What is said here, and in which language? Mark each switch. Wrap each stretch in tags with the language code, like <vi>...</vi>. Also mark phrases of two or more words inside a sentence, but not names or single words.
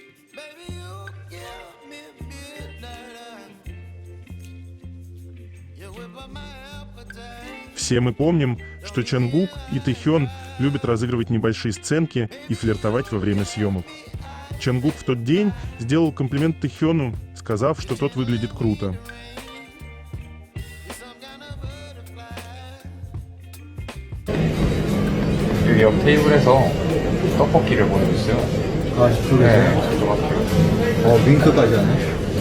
<ru>Все мы помним, что Чангук и Тэхён любят разыгрывать небольшие сценки и флиртовать во время съемок. Чангук в тот день сделал комплимент Тэхёну, сказав, что тот выглядит круто.</ru> <ko>여기 옆 테이블에서 떡볶이를 보내줬어요. 아, 저쪽에서요? 네, 저쪽 앞에. 윙크까지 하네.</ko>